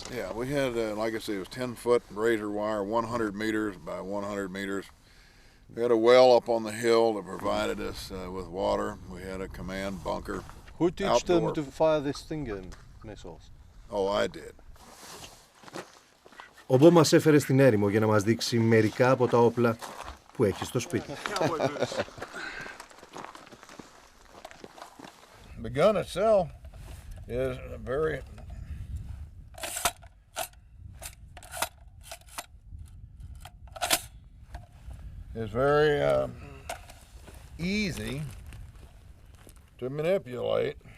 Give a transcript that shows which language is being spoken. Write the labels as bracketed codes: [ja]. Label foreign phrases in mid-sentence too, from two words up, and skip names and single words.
[en] Yeah, we had, like I said, it was 10-foot razor wire, 100 meters by 100 meters. We had a well up on the hill that provided us with water. We had a command bunker. Who taught them to fire this thing in missiles? Oh, I did. [el] Ο Μπο μας έφερε στην έρημο για να μας δείξει μερικά από τα όπλα που έχει στο σπίτι. [en] The gun itself is very is very easy to manipulate.